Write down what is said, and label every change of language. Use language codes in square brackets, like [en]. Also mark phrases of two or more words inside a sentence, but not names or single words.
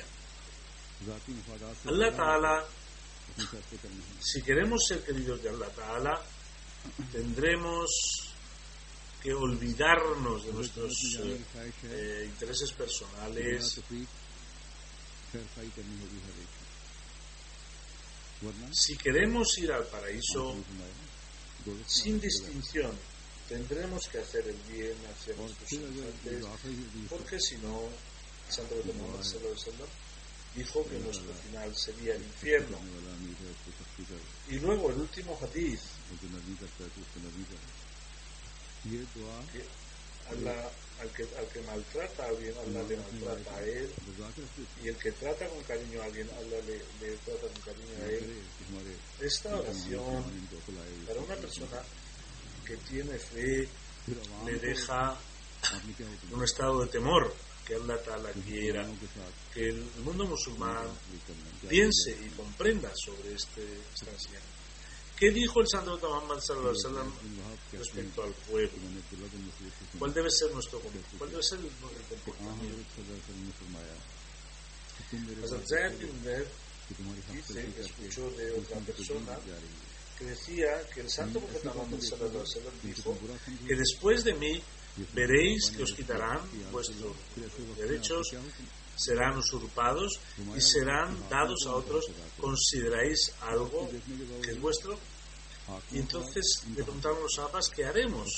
[ar] الله تعالى, [es] si queremos ser queridos de [ar] الله تعالى, [es] tendremos que olvidarnos de nuestros intereses personales. Si queremos ir al paraíso sin distinción, tendremos que hacer el bien hacia nuestros semejantes, porque si no, el santo Muhammad [ar] صلى الله عليه وسلم [es] dijo que nuestro final sería el infierno. Y luego el último hadith, que al que maltrata a alguien, Allah le maltrata a él, y el que trata con cariño a alguien, Allah le trata con cariño a él. Esta oración para una persona que tiene fe le deja en un estado de temor, que [ar] الله تعالى [es] quiera que el mundo musulmán piense y comprenda sobre esta enseñanza. ¿Qué dijo el santo Muhammad [ar] صلى الله عليه وسلم [es] respecto al pueblo? ¿Cuál debe ser el comportamiento? Hazrat Zayd bin Umar dice que escuchó de otra persona que decía que el santo profeta Muhammad [ar] صلى الله عليه وسلم [es] dijo que después de mí veréis que os quitarán vuestros derechos, serán usurpados y serán dados a otros. ¿Consideráis algo que es vuestro? Y entonces le preguntaron los sahabas, ¿qué haremos?